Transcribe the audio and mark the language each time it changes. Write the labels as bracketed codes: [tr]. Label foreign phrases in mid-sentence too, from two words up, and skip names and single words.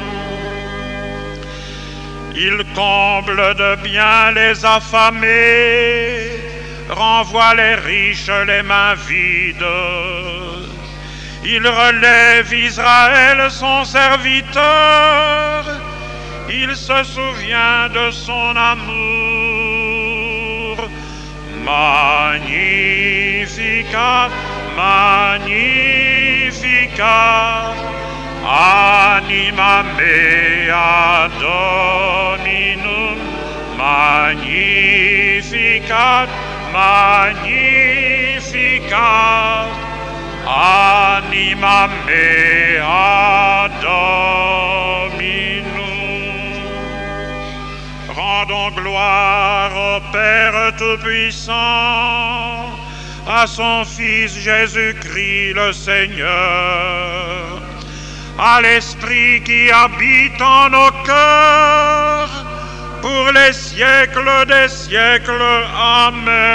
[fr] Il comble de bien les affamés, renvoie les riches les mains vides. Il relève Israël son serviteur, il se souvient de son amour. [la] Magnificat, Magnificat, anima mea Dominum, Magnificat, Magnificat, anima mea Dominum. [fr] Rendons gloire au Père Tout-Puissant, à son Fils Jésus-Christ le Seigneur, à l'Esprit qui habite en nos cœurs, pour les siècles des siècles.